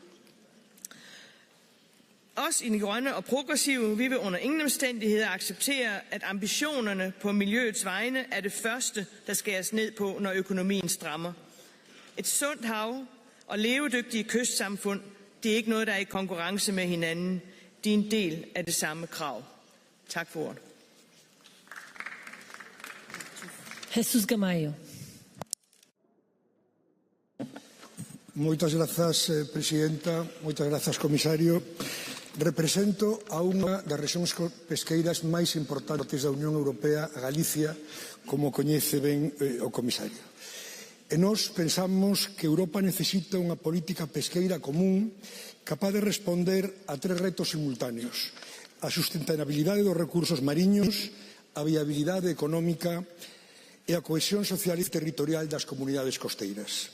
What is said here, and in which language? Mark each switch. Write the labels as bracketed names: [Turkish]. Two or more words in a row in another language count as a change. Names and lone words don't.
[Danish] Os i den grønne og progressive, vi vil under ingen omstændigheder acceptere, at ambitionerne på miljøets vegne er det første, der skæres ned på, når økonomien strammer. Et sundt hav og levedygtige kystsamfund, det er ikke noget, der er i konkurrence med hinanden. De er en del af det samme krav. Tak for ordet. [Spanish] Jesús Gamayo. Muchas gracias, presidenta. Muchas gracias, comisario. [Galician] Represento a unha das rexións pesqueiras máis importantes da Unión Europea, a Galicia, como coñece ben o comisario. E nós pensamos que Europa necesita unha política pesqueira común capaz de responder a tres retos simultáneos: a sustentabilidade dos recursos mariños, a viabilidade económica e a cohesión social e territorial das comunidades costeiras.